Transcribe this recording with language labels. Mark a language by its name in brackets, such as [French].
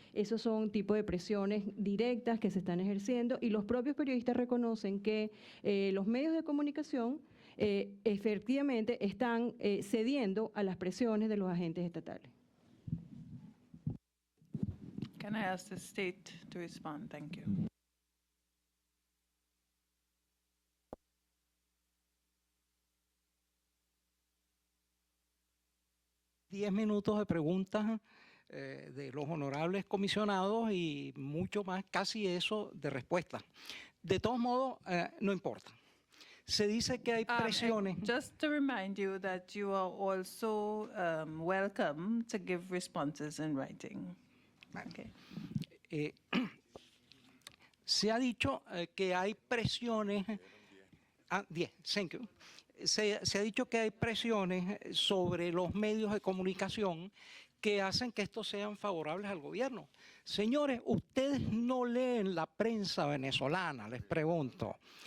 [Spanish] Esos son tipos de presiones directas que se están ejerciendo, y los propios periodistas reconocen que los medios de comunicación efectivamente están cediendo a las presiones de los agentes estatales. [English] Can I ask the state to respond? Thank you. [Spanish] Diez minutos de preguntas de los honorables comisionados y mucho más, casi eso, de respuesta. De todos modos, no importa. Se dice que hay presiones. [English] Just to remind you that you are also welcome to give responses in writing. Okay. [Spanish] Se ha dicho que hay presiones. 10, [English] thank you. [Spanish] Se ha dicho que hay presiones sobre los medios de comunicación que hacen que estos sean favorables al gobierno. Señores, ustedes no leen la prensa venezolana, les pregunto.